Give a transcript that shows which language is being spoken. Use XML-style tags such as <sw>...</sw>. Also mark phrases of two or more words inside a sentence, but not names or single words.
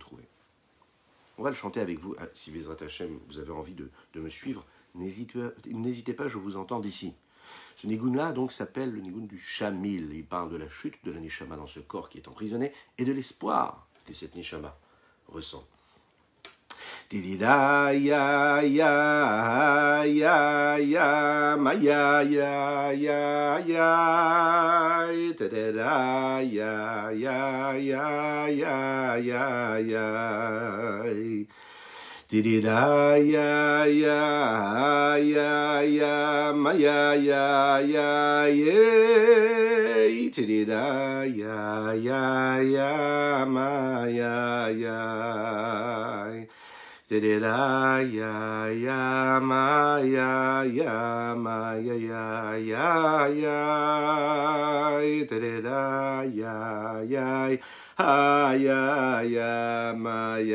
<fr>» On va le chanter avec vous. Si</fr> <he>בעזרת השם,</he> <fr>vous avez envie de me suivre, n'hésitez pas, je vous entends d'ici. Ce nigun-là, donc, s'appelle le nigun du Shamil. Il parle de la chute de la neshama dans ce corps qui est emprisonné et de l'espoir que cette neshama ressent. Tidida ya ya ya ya ma ya ya ya ya tidida ya ya ya ya ya ya tidida ya ya ya ya ma ya ya ya ya tidida ya ya ya ma ya ya da ya ya ma ya ya ma ya ya ya ya da ya ya ha ya ya ma ya</fr>